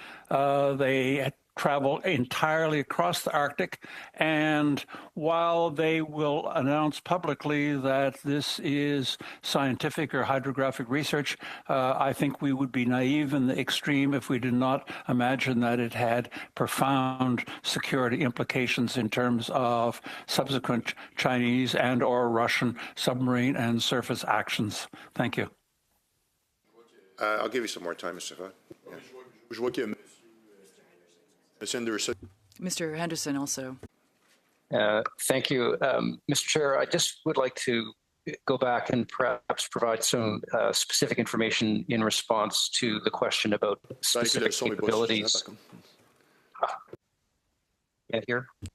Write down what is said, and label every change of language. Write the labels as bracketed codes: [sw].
[en] They travel entirely across the Arctic, and while they will announce publicly that this is scientific or hydrographic research, I think we would be naive in the extreme if we did not imagine that it had profound security implications in terms of subsequent Chinese and or Russian submarine and surface actions. Thank you. I'll give you some more time, Mr. Fodd. Yeah. [fr] Je vois qu'il y a Monsieur Henderson. [en] Mr. Henderson also. Thank you, Mr. Chair. I just would like to go back and perhaps provide some specific information in response to the question about specific capabilities. Can't hear?